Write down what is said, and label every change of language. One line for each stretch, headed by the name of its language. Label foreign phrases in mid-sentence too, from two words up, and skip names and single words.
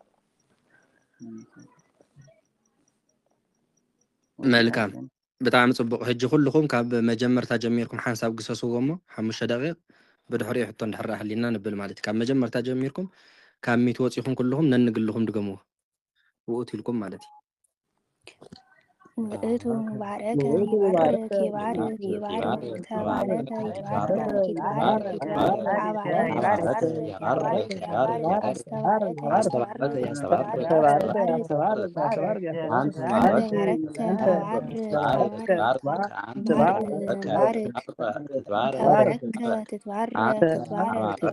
Tigrinya: መልካም ብጣዕሚ ፅቡቅ ሕጂ ኩልኩም ካብ መጀመርታ ጀሚርኩም ሓንሳብ ግሰስዎ እሞ 5 ደቂቕ ብድሕሪኡ ሕቶ እንድሕር ሃሊና ንብል ማለት እዩ ካብ መጀመርታ ጀሚርኩም ካብ ሚት ወፂኹም ኩልኩም ነንግልኩም ድገምዎ ውእቱ ኢልኩም ማለት እዩ
Geez: ውእቱ ባረከ ይባርክ ይባርክ ይባርክ ተባረከ ይትባረክ ይትባረክ ይትባረክ አባረከ ይባርክ ይባርክ አስተባረከ ያስተባረክ ያስተባረክ ተባረከ ተባረከ ትትባረክ ትትባረክ